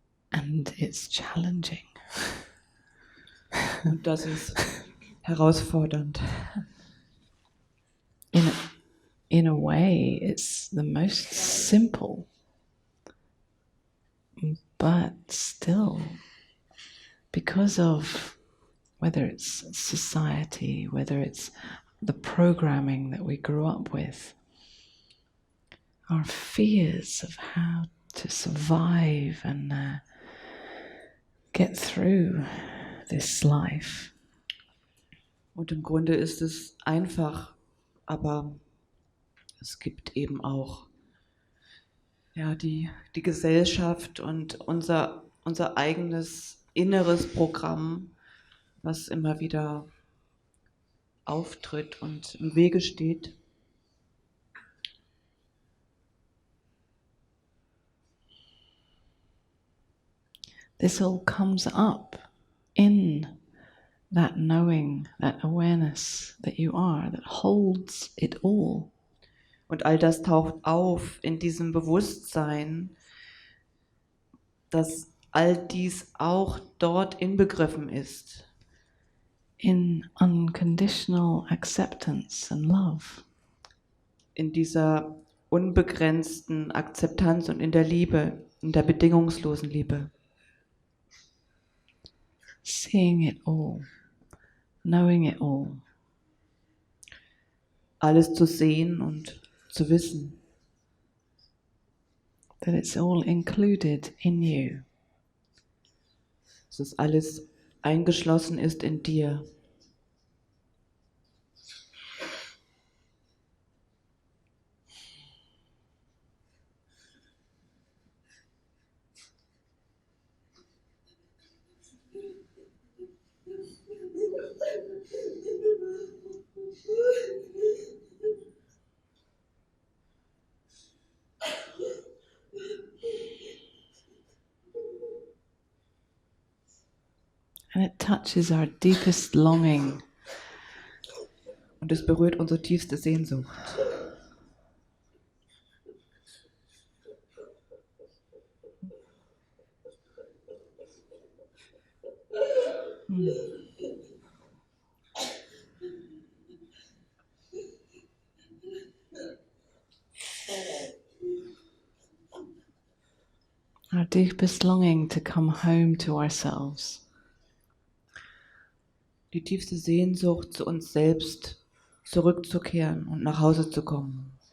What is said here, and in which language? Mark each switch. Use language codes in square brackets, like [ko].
[en] And it's challenging. [de] Und das ist herausfordernd. [en] In a way, it's the most simple, but still, because of whether it's society, whether it's the programming that we grew up with, our fears of how to survive and get through this life. [de] Und im Grunde ist es einfach, aber es gibt eben auch die Gesellschaft und unser eigenes inneres Programm, was immer wieder auftritt und im Wege steht. [en] This all comes up in that knowing, that awareness that you are, that holds it all. [de] Und all das taucht auf in diesem Bewusstsein, dass all dies auch dort inbegriffen ist. [en] In unconditional acceptance and love. [de] In dieser unbegrenzten Akzeptanz und in der Liebe, in der bedingungslosen Liebe. [en] Seeing it all, knowing it all. [de] Alles zu sehen und zu wissen. [en] That it's all included in you. [de] Dass es alles eingeschlossen ist in dir. [en] And it touches our deepest longing. [de] Und es berührt unsere tiefste Sehnsucht. [en] Our deepest longing to come home to ourselves. [de] Die tiefste Sehnsucht, zu uns selbst zurückzukehren und nach Hause zu kommen.